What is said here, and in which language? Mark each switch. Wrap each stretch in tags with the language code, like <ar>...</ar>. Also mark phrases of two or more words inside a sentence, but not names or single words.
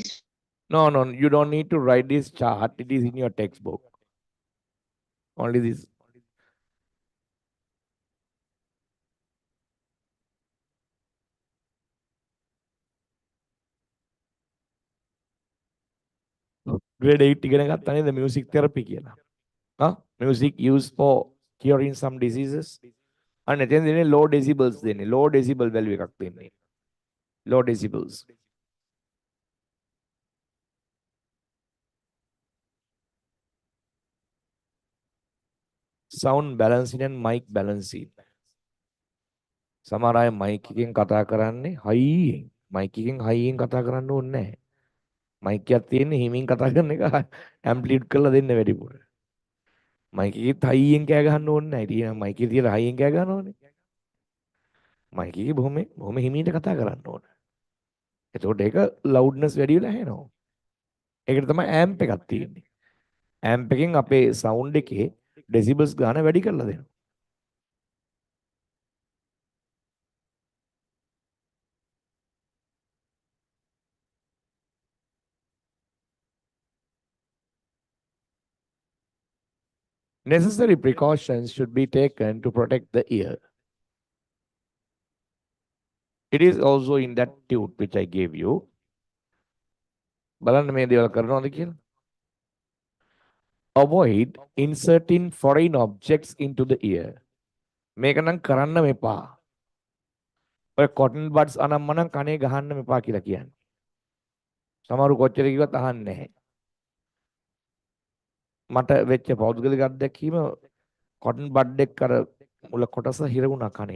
<en>No, you don't need to write this chart. It is in your textbook. Only this.</en> <si>Grade 8 ඉගෙන ගත්තා නේද</si> <en>music therapy</en> <si>කියලා.</si> <en>Music used for curing some diseases.</en> <si>අන්න එතෙන් දෙන්නේ</si> <en>low decibels</en> <si>දෙන්නේ.</si> <en>Low decibel value</en> <si>එකක් දෙන්නේ.</si> <en>Low decibels. Sound balancing and mic balancing.</en> <si>සමහර අය mic එකෙන් කතා කරන්නේ හයියෙන්. mic එකෙන් හයියෙන් කතා කරන්න ඕනේ නැහැ. mic එකක් තියෙන්නේ හිමින් කතා කරන එක amplitude කරලා දෙන්න වැඩිපුර. mic එකෙත් හයියෙන් කෑ ගහන්න ඕනේ නැහැ. ඉතින් mic එකේ තියලා හයියෙන් කෑ ගහන්න ඕනේ. mic එකේ බොහොම හිමීට කතා කරන්න ඕනේ. එතකොට ඒක loudness වැඩි වෙලා ඇහෙනවා. ඒකට තමයි amp එකක් තියෙන්නේ. amp එකෙන් අපේ sound එකේ decibels ගාන වැඩි කරලා දෙනවා.</si> <en>Necessary precautions should be taken to protect the ear. It is also in that tube which I gave you.</en> <si>බලන්න මේ දේවල් කරනවද කියලා.</si> <en>Avoid inserting foreign objects into the ear.</en> <si>මේක නම් කරන්න මෙපා. ඔය</si> <en>cotton buds</en> <si>අනම්මනම් කනේ ගහන්න මෙපා කියලා කියන්නේ. සමහරු කොච්චර කිව්වත් අහන්නේ නැහැ. මට වෙච්ච පෞද්ගලික අත්දැකීම</si> <en>cotton bud</en> <si>එක අර මුල කොටස හිර වුණා කනේ.</si>